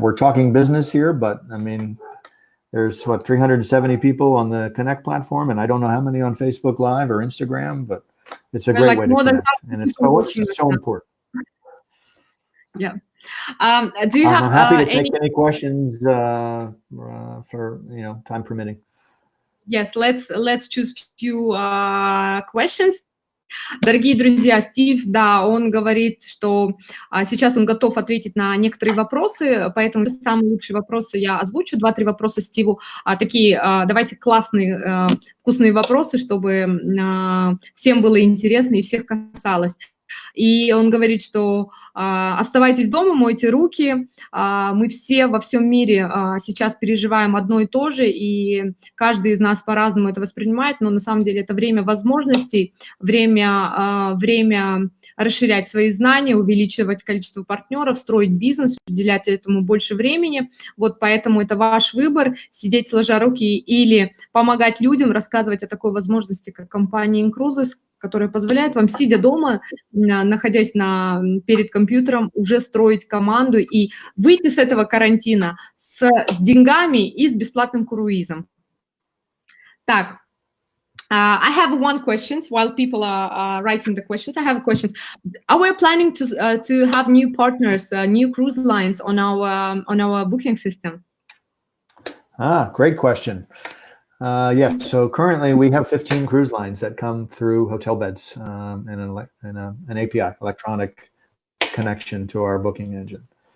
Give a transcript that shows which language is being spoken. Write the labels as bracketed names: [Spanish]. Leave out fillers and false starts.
[English] We're talking business here, but I mean, there's 370 people on the Connect platform, and I don't know how many on Facebook Live or Instagram, but it's a great way to connect, and it's so important. Yeah. Do you have? I'm happy to take any questions for time permitting. Yes, let's choose few questions. [Russian] Дорогие друзья, Стив, да, он говорит, что сейчас он готов ответить на некоторые вопросы, поэтому самые лучшие вопросы я озвучу, 2-3 вопроса Стиву, такие, давайте классные, вкусные вопросы, чтобы всем было интересно и всех касалось. И он говорит, что оставайтесь дома, мойте руки, мы все во всем мире сейчас переживаем одно и то же, и каждый из нас по-разному это воспринимает, но на самом деле это время возможностей, время расширять свои знания, увеличивать количество партнеров, строить бизнес, уделять этому больше времени. Вот поэтому это ваш выбор, сидеть сложа руки или помогать людям, рассказывать о такой возможности, как компания Incruises, которая позволяет вам, сидя дома, находясь перед компьютером, уже строить команду и выйти с этого карантина с деньгами и с бесплатным круизом. Так, [English] I have one question while people are writing the questions. I have questions. Are we planning to have new partners, new cruise lines on our booking system? Great question. Yeah, so currently we have 15 cruise lines that come through hotel beds and an API, electronic connection to our booking engine.